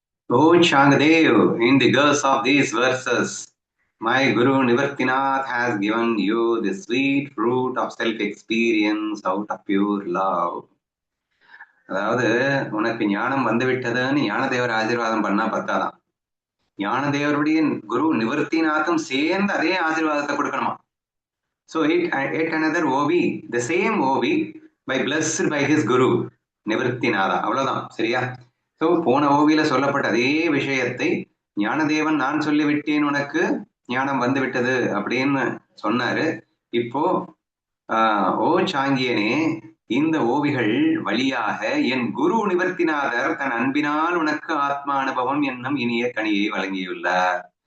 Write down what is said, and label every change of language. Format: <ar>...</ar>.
<en>O Shangadev, in the girls of these verses, my Guru Nivartinath has given you the sweet fruit of self-experience out of pure love.</en> <ta>அதாவது உனக்கு ஞானம் வந்து விட்டதுன்னு ஞானதேவர் ஆசீர்வாதம் பண்ணா பத்தாதான், ஞானதேவருடைய குரு நிவர்த்திநாத்தும் சேர்ந்து அதே ஆசீர்வாதத்தை கொடுக்கணுமா.</ta> <en>So yet another OV, the same OV by blessed by his guru Nivruttinatha.</en> <ta>அவ்வளவுதான். சரியா? ஸோ போன ஓவியில சொல்லப்பட்ட அதே விஷயத்தை ஞானதேவன் நான் சொல்லிவிட்டேன், உனக்கு ஞானம் வந்து விட்டது அப்படின்னு சொன்னாரு. இப்போ ஓ சாங்கியனே, இந்த ஓவிகள் வழியாக என் குரு நிவர்த்திநாதர் தன் அன்பினால் உனக்கு ஆத்மா அனுபவம் என்னும் இனிய கனியை வழங்கியுள்ளார்.</ta>